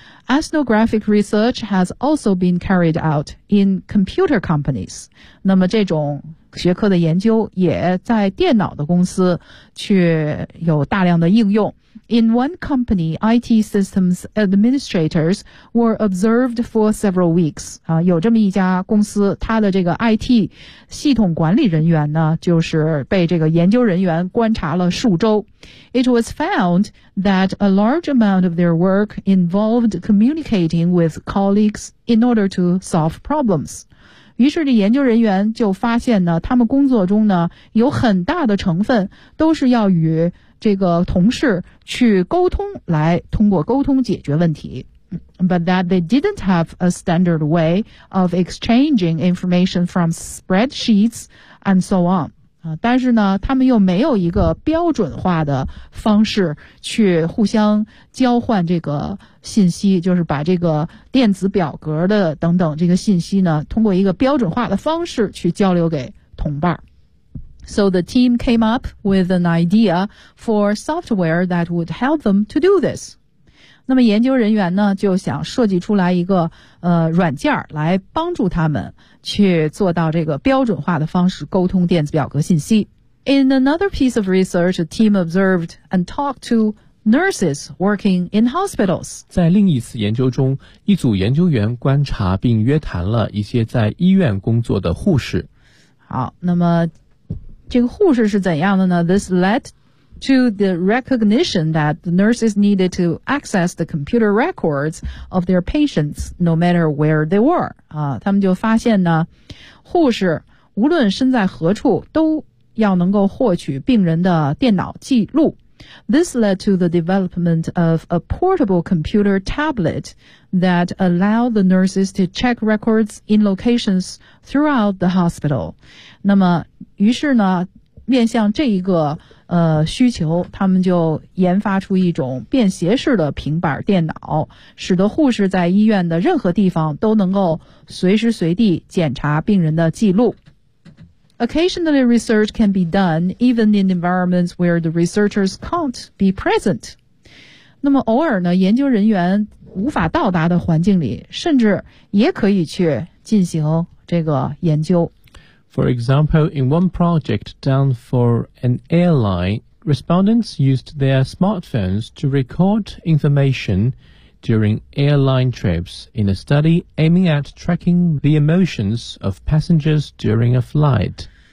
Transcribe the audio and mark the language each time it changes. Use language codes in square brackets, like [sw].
[en] Ethnographic research has also been carried out in computer companies. [zh] 那么这种学科的研究也在电脑的公司去有大量的应用。 [en] In one company, IT systems administrators were observed for several weeks. [zh] 有这么一家公司，它的这个 IT 系统管理人员呢，就是被这个研究人员观察了数周。 [en] It was found that a large amount of their work involved communicating with colleagues in order to solve problems. [zh] 于是这研究人员就发现呢他们工作中呢有很大的成分都是要与这个同事去沟通来通过沟通解决问题。 [en] But that they didn't have a standard way of exchanging information from spreadsheets and so on. [zh] 但是呢他们又没有一个标准化的方式去互相交换这个信息就是把这个电子表格的等等这个信息呢通过一个标准化的方式去交流给同伴。 [en] So the team came up with an idea for software that would help them to do this. [zh] 那么研究人员呢就想设计出来一个软件来帮助他们去做到这个标准化的方式沟通电子表格信息。 [en] In another piece of research, a team observed and talked to nurses working in hospitals. [zh] 在另一次研究中，一组研究员观察并约谈了一些在医院工作的护士。好，那么这个护士是怎样的呢？ [en] This led to the recognition that the nurses needed to access the computer records of their patients no matter where they were. [zh] 他们就发现呢，护士无论身在何处都要能够获取病人的电脑记录。 [en] This led to the development of a portable computer tablet that allowed the nurses to check records in locations throughout the hospital. [zh] 那么于是呢面向这一个需求，他们就研发出一种便携式的平板电脑，使得护士在医院的任何地方都能够随时随地检查病人的记录。 [en] Occasionally, research can be done even in environments where the researchers can't be present. [zh] 那么偶尔呢，研究人员无法到达的环境里，甚至也可以去进行这个研究。 [en] For example, in one project done for an airline, respondents used their smartphones to record information during airline trips in a study aiming at tracking the emotions of passengers during a flight.